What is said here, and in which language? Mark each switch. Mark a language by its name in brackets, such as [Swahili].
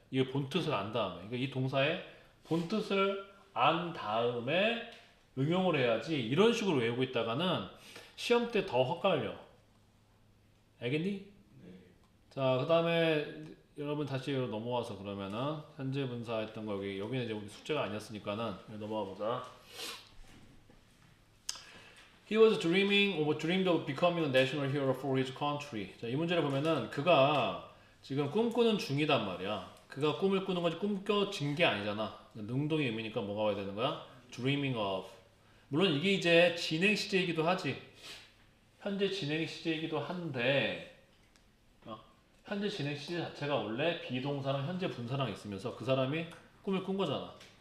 [Korean] 이게 본뜻을 안 다음에. 그러니까 이 동사의 본뜻을 안 다음에 응용을 해야지 이런 식으로 외우고 있다가는 시험 때 더 헛갈려. 알겠니? 자, 그 다음에 여러분 다시 넘어와서 그러면은 현재 분사 했던 거 여기는 이제 우리 숙제가 아니었으니까는 넘어가 보자. [English] He was dreaming or dreamed of becoming a national hero for his country. [Korean] 자, 이 문제를 보면은 그가 지금 꿈꾸는 중이단 말이야. 그가 꿈을 꾸는 거지 꿈꿔진 게 아니잖아. 능동의 의미니까 뭐가 와야 되는 거야? [English] Dreaming of. [Korean] 물론 이게 이제 진행 시제이기도 하지. 현재 진행 시제이기도 한데 현재 진행 시제 자체가 원래 비동사랑 현재 분사랑 있으면서 그 사람이 꿈을 꾼 거잖아.